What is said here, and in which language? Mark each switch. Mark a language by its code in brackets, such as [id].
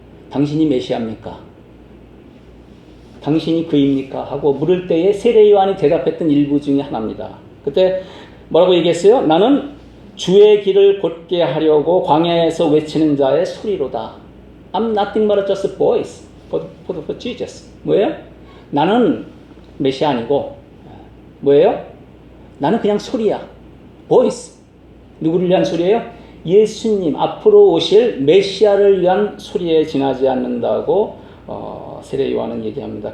[ko] 당신이 메시아입니까? 당신이 그입니까? 하고 물을 때에 세례 요한이 대답했던 일부 중에 하나입니다. 그때 뭐라고 얘기했어요? 나는 주의 길을 곧게 하려고 광야에서 외치는 자의 소리로다. [en] I'm nothing but just a voice for Jesus. [ko] 뭐예요? 나는 메시아 아니고 뭐예요? 나는 그냥 소리야. voice. 누구를 위한 소리예요? 예수님 앞으로 오실 메시아를 위한 소리에 지나지 않는다고 세례 요한은 얘기합니다.